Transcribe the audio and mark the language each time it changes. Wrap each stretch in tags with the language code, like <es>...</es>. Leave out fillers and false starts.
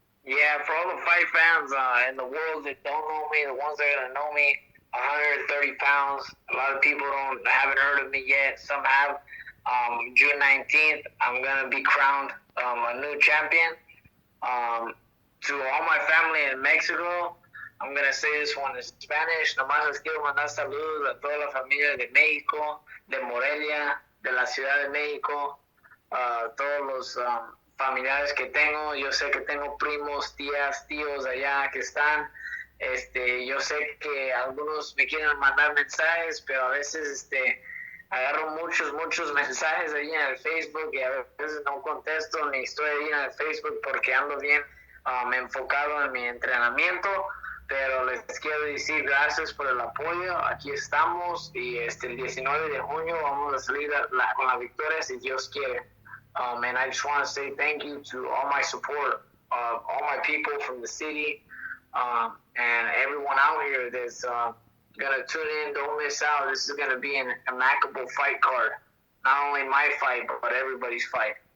<en>Yeah, for all the fight fans in the world that don't know me, the ones that are gonna know me, 130 pounds. A lot of people haven't heard of me yet. Some have. June 19th, I'm gonna be crowned a new champion. Um, to all my family in Mexico, I'm gonna say this one in Spanish.</en> <es>Nomás les quiero mandar saludos a toda la familia de México, de Morelia, de la Ciudad de México, todos los familiares que tengo. Yo sé que tengo primos, tías, tíos allá que están. Yo sé que algunos me quieren mandar mensajes, pero a veces agarro muchos mensajes ahí en el Facebook y a veces no contesto ni estoy ahí en el Facebook porque ando bien enfocado en mi entrenamiento, pero les quiero decir gracias por el apoyo. Aquí estamos y el 19 de junio vamos a salir con la victoria si Dios quiere.</es> <en>And I just want to say thank you to all my support, all my people from the city, and everyone out here that's gonna tune in. Don't miss out. This is gonna be an immaculate fight card. Not only my fight, but everybody's fight.</en>